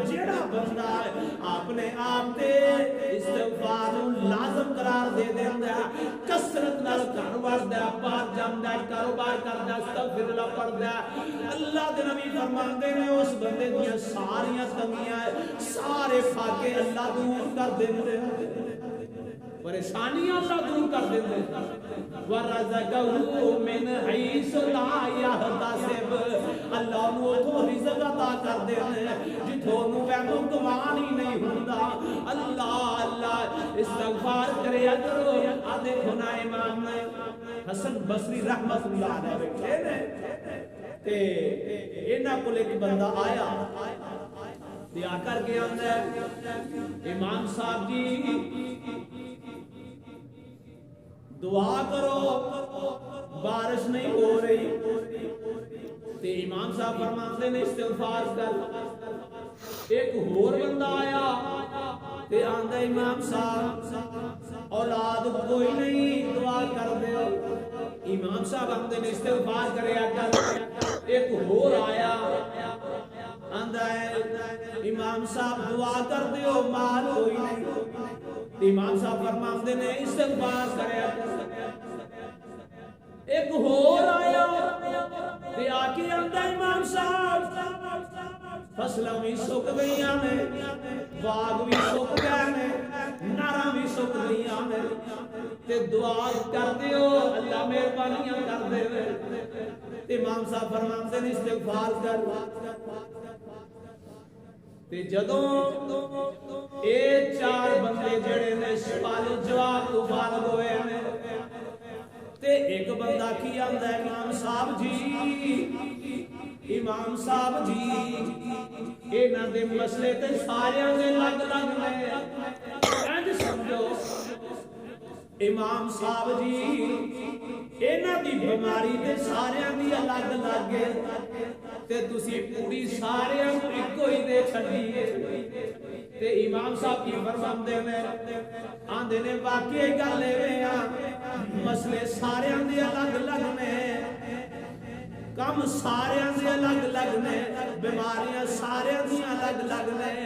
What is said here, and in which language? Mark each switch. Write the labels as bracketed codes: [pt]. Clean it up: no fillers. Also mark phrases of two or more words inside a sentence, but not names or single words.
[pa] جیڑا بندہ اپنے آپ تے استغفار لازم قرار دے دیندا ہے کثرت نال گھر وڑدا ہے باہر جاندا ہے کاروبار کردا ہے [ar] استغفر اللہ [pa] پڑھدا ہے اللہ دے نبی فرماندے نے اس بندے دیاں ساریاں تنگیاں سارے فاقے اللہ دور کر دیندے ہیں پریشانیاں اللہ دور کر دیندے ہیں [ar] ورزقہ من حیث لا یحتسب [pa] اللہ نو تو رزق عطا کر دے جتھوں نو وہم گمان ہی نہیں ہوندا اللہ اللہ استغفار کریا کرو آ دیکھو نا امام حسن بصری [ar] رحمت اللہ علیہ [pa] بیٹھے نے تے انہاں کول ایک بندہ آیا تے آ کر کے آندا امام صاحب جی دعا کرو بارش نہیں ہو رہی تے امام صاحب فرماندے نے استغفار کر. ایک ہور بندہ آیا تے آندا امام صاحب اولاد کوئی نہیں دعا کر دیو. امام صاحب آندے نے استغفار کریا کر. ایک ہور آیا آندا ہے امام صاحب دعا کر دیو مال کوئی نہیں. امام صاحب فرماندے نے استغفار کریا کر. ایک ہور آیا تے آ کے آندا امام صاحب فصلاں بھی سک گئیاں نے, باغ بھی سک گئے نے, نہراں بھی سک گئیاں نے, تے دعا کر دیو اللہ مہربانیاں کر دے. امام صاحب فرماندے نے استغفار کر. تے جدوں اے چار بندے جڑے نے سوال جواب تو فارغ ہوئے نے تے ایک بندہ کی آندا ہے امام صاحب جی, امام صاحب جی انہاں دے مسئلے تے ساریاں دے لگ لگ نے. انج سمجھو امام صاحب جی انہاں دی بیماری تے ساریاں دی الگ الگ ہے تے تسی پوری ساریاں نوں اکو ہی دے چھڈی ہے. تے امام صاحب کی فرماندے نے آندے نے واقعی گل ایویں آ مسئلے ساریاں دے الگ الگ نے, کم ساریاں دے الگ الگ نے, بیماریاں ساریاں دی الگ الگ نے.